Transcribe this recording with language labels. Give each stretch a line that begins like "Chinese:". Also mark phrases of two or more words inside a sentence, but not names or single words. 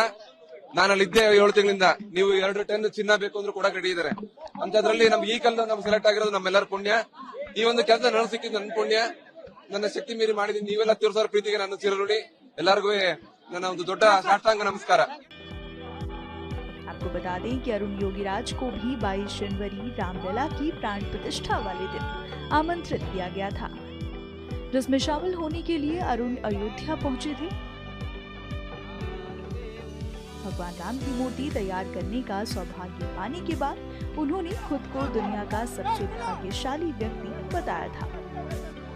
Kannada: ನಾನು ಅಲ್ಲಿದ್ದೆ 7 ತಿಂಗಳಿಂದ. ನೀವು 2 ಟನ್ ಚಿನ್ನ ಬೇಕು ಅಂದ್ರೆ ಕೂಡ ರೆಡಿ ಇದ್ದಾರೆ. ಅಂತದ್ರಲ್ಲಿ ಈ ಕಲ್ಲು ನಮ್ಗೆ ಸೆಲೆಕ್ಟ್ ಆಗಿರೋದು ನಮ್ಮೆಲ್ಲರ ಪುಣ್ಯ. ಈ ಒಂದು ಕೆಲಸ ನನಗೆ ಸಿಕ್ಕಿದ್ದು ನನ್ನ ಪುಣ್ಯ. ನನ್ನ ಶಕ್ತಿ ಮೀರಿ ಮಾಡಿದೀನಿ. ನೀವೆಲ್ಲ ತೀರ್ಸೋರ ಪ್ರೀತಿಗೆ ನನ್ನ ಚಿರಋಣಿ. ಎಲ್ಲರಿಗೂ ನನ್ನ ಒಂದು ದೊಡ್ಡ ಸಾಷ್ಟಾಂಗ ನಮಸ್ಕಾರ.
Hindi: आपको बता दें कि अरुण योगीराज को भी 22 जनवरी रामलला की प्राण प्रतिष्ठा वाले दिन आमंत्रित किया गया था, जिसमें शामिल होने के लिए अरुण अयोध्या पहुंचे थे। भगवान राम की मूर्ति तैयार करने का सौभाग्य पाने के बाद उन्होंने खुद को दुनिया का सबसे भाग्यशाली व्यक्ति बताया था।